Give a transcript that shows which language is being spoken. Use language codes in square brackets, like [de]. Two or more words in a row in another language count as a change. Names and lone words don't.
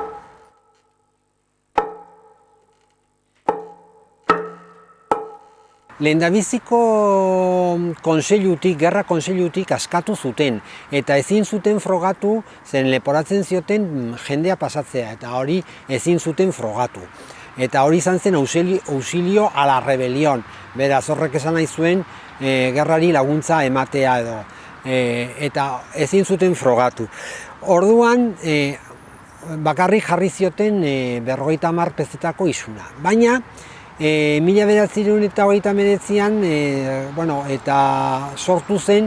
[eu] Lehendabiziko gerra kontseilutik askatu zuten, eta ezin zuten frogatu, zen leporatzen zioten jendea pasatzea, eta hori ezin zuten frogatu. Eta hori izan zen [es] auxilio a la rebelión, [eu] beraz horrek esan nahi zuen gerrari laguntza ematea edo, eta ezin zuten frogatu. Orduan, bakarrik jarri zioten 50 pezetako isuna, baina 1929an eta sortu zen